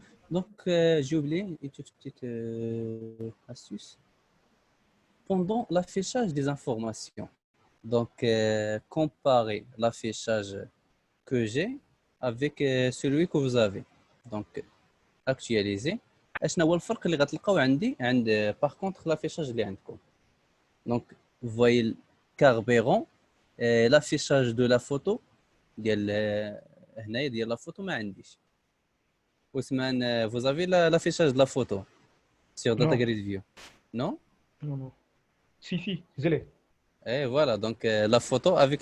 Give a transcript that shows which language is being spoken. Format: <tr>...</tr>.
<fr>Donc j'ai oublié une toute petite astuce. Pendant l'affichage des informations, donc comparer l'affichage que j'ai avec celui que vous avez. Donc actualiser.</fr> <ar>اشنا هو الفرق اللي غتلقاو عندي عند</ar> <fr>باغ كونطخ لافيشاج</fr> <ar>اللي عندكم.</ar> <fr>دونك voyez le carburant, l'affichage de la photo</fr> <ar>ديال هنايا ديال لا فوتو ما عنديش.</ar> <fr>Ousmane, vous avez l'affichage de la photo sur Data Non. Grid View? Non? Non, non. Si, je l'ai. Et voilà, donc la photo avec</fr>